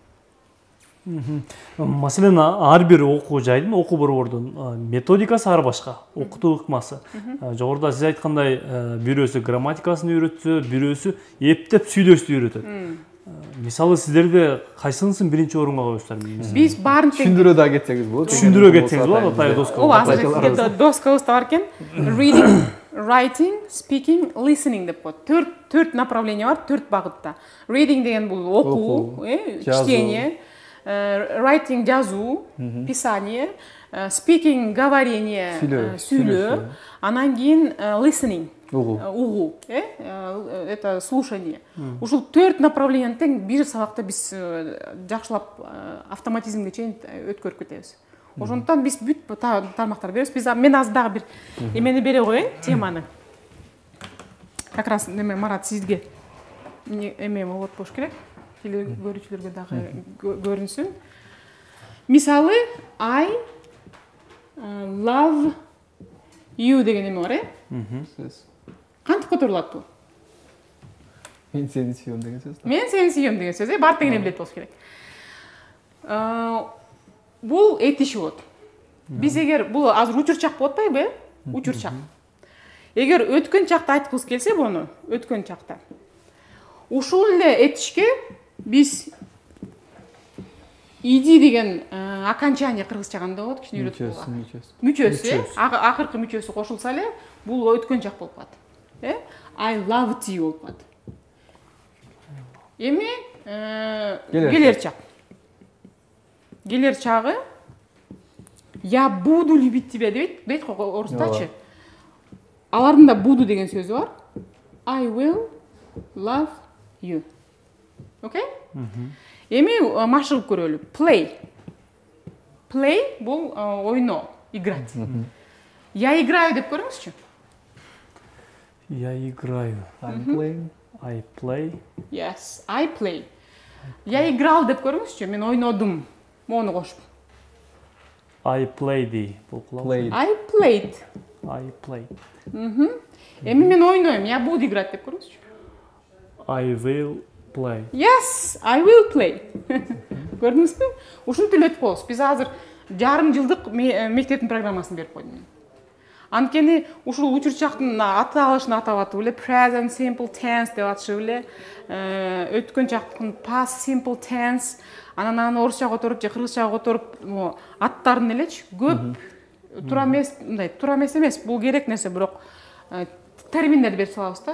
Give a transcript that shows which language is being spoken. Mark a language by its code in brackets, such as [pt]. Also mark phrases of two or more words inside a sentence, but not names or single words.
[ky] Маселен, ар бир окуу жайдын, окуу борбордун методикасы ар башка, окутуу ыкмасы. Жогоруда сиз айткандай, бирөөсү грамматикасын үйрөтсө, бирөөсү эптеп сүйлөштү үйрөтөт. Мисалы сиздерде кайсынысын биринчи орунга коесуздар? Биз баарын түшүндүрө да кетсеңиз болот. Түшүндүрө кетсеңиз болот, атай доска. Ооба, азыр доскабызда бар экен. [en] Reading, writing, speaking, listening деп коет. [ky] Төрт направление бар, төрт багытта. Reading деген бул окуу, чтение, writing жазуу, писание, speaking говорение, сүйлөө, анан кийин listening, угуу, [ru] это слушание. [ky] Ушул төрт направлениени тең бир сабакта биз жакшылап автоматизмге чейин өткөрүп кетебиз. Ошондуктан биз бүт тармактар беребиз. Мен азыр дагы бир эмени бере коеюн, теманы. [ru] Как раз [ky] неме Марат сизге эме болот болуш керек. Көрүүчүлөргө дагы көрүнсүн. Мисалы, [en] I love you [ky] деген эме бар, Кантип которулат бул? Мен сени сүйөм деген сөз. Мен сени сүйөм деген сөз, бар деген билет болуш керек. Бул этиши болот. Биз эгер бул азыр учурчак болуп атпайбы? Учурчак. Эгер өткөн чакта айткыбыз келсе буну, өткөн чакта. Ушул эле этишке биз иди деген окончание кыргызча кандай болот? Кичине үйрөтүп. Мүчөсү, акыркы мүчөсү кошулса эле, бул өткөн чак болуп калат. [en] I loved you [ky] болуп калат. Эми келер чак. Келер чагы [ru] я буду любить тебя [ky] дейт го орустачы. Алардын да буду деген сөзү бар. [en] I will love you. [ky] Окей? Эми машыгып көрөлү. Play. Play бул ойноо, играть. [ru] Я играю [ky] деп көрүңүзчү. [ru] Я играю. [en] I'm playing. I play. Yes, I play. [ru] Я играл [ky] деп көрүңүзчү. Мен ойнодум. Мону кошуп. [en] I played. I played. I played. [ky] Эми мен ойнойм. [ru] Я буду играть [ky] деп көрүңүзчү. [en] I will play. Yes, I will play. [ky] Көрдүңүзбү? Ушинтип эле өтүп коебуз. Биз азыр жарым жылдык мектептин программасын берип койдум. Анткени ушул учурчактын аталышын атап атып эле [en] present simple tense [ky] деп атышып эле өткөн чактын [en] past simple tense [ky] анан орусчага которуп же кыргызчага которуп аттарын элечи көп туура эмес, бул керек нерсе, бирок терминдерди берип салабыз да.